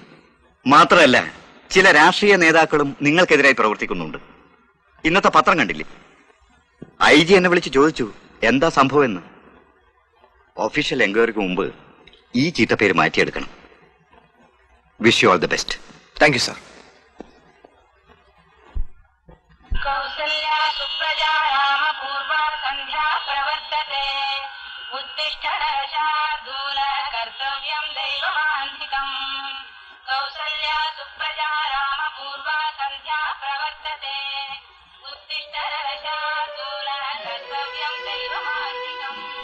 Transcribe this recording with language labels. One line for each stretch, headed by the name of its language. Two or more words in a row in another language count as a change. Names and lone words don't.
Malayalam: മാത്രമല്ല ചില രാഷ്ട്രീയ നേതാക്കളും നിങ്ങൾക്കെതിരായി പ്രവർത്തിക്കുന്നുണ്ട്. ഇന്നത്തെ പത്രം കണ്ടില്ലേ? IG എന്നെ വിളിച്ച് ചോദിച്ചു എന്താ സംഭവം എന്ന്.
English: official enquiry
Malayalam: മുമ്പ് ഈ ചീത്തപ്പേര് മാറ്റിയെടുക്കണം.
English: wish you all the best. thank you sir.
Sanskrit: कौसल्या सुप्रजा राम पूर्वा संध्या प्रवर्तते उत्तिष्ठ नरशार्दूल कर्तव्यं दैवमान्तिकम् कौसल्या सुप्रजा राम पूर्वा संध्या प्रवर्तते उत्तिष्ठ नरशार्दूल कर्तव्यं दैवमान्तिकम्